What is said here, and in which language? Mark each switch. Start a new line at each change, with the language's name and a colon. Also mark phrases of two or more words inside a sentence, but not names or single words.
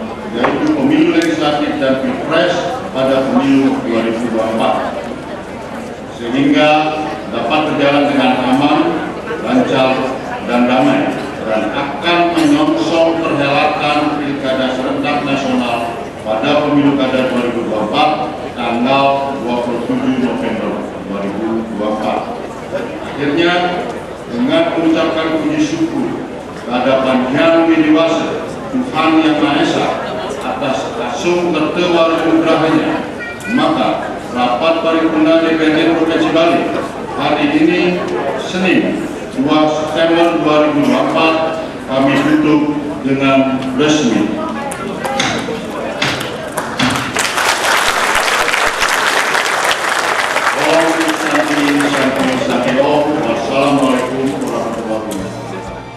Indonesian: yaitu pemilu legislatif dan pilpres pada pemilu 2024, sehingga dapat berjalan dengan aman, lancar, dan damai, dan akan menyongsong perhelatan pilkada serentak nasional pada pemilu kada 2024 tanggal 27 November 2024. Akhirnya, dengan mengucapkan puji syukur kehadapan Yang Widiwasa Tuhan Yang Maha Esa atas asung tertewar anugerahnya, maka rapat paripurna DPRD Provinsi Bali hari ini Senin 2 September 2024 kami tutup dengan resmi.
Arabic: والسلام عليكم ورحمة الله وبركاته.